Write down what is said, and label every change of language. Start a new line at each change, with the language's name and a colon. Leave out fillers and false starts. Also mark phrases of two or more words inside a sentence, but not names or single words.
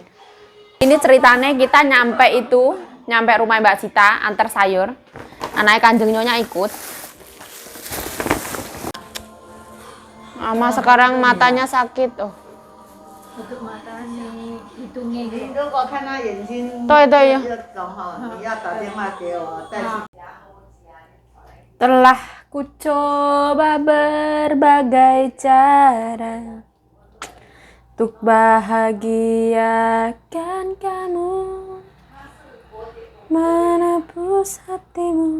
Indonesian: Ini ceritanya kita nyampe rumah Mbak Sita, antar sayur. Anaknya Kanjeng Nyonya ikut. Mama sekarang matanya sakit. Oh. Untuk matanya, hidungnya gitu.
Chinese: 你如果看他眼睛对对要肿哈，你要打电话给我，带去。
Indonesian: Telah ku coba berbagai cara untuk bahagiakan kamu, menebus hatimu.